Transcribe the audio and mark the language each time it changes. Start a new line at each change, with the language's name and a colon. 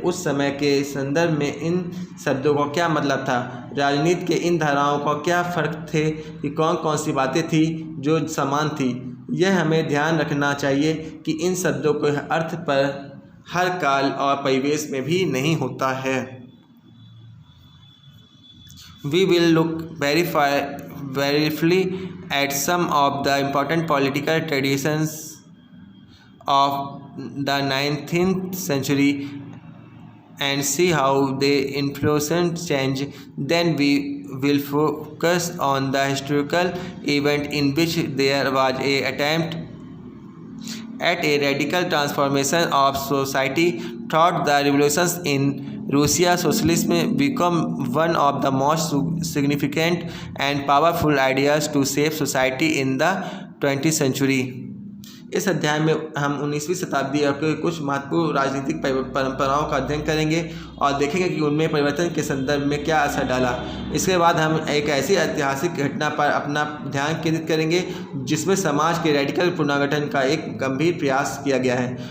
Hindi: उस समय के संदर्भ में इन शब्दों का क्या मतलब था? राजनीति के इन धाराओं का क्या फ़र्क थे कि कौन कौन सी बातें थी जो समान थी? यह हमें ध्यान रखना चाहिए कि इन शब्दों के अर्थ पर हर काल और परिवेश में भी नहीं होता है.
English: We will look briefly at some of the important political traditions of the 19th century and see how they influenced change. Then we will focus on the historical event in which there was a attempt at a radical transformation of society throughout the revolutions in Russia. Socialism became one of the most significant and powerful ideas to shape society in the 20th century.
Hindi: इस अध्याय में हम 19वीं शताब्दी के कुछ महत्वपूर्ण राजनीतिक परंपराओं का अध्ययन करेंगे और देखेंगे कि उनमें परिवर्तन के संदर्भ में क्या असर डाला। इसके बाद हम एक ऐसी ऐतिहासिक घटना पर अपना ध्यान केंद्रित करेंगे जिसमें समाज के रेडिकल पुनर्गठन का एक गंभीर प्रयास किया गया है।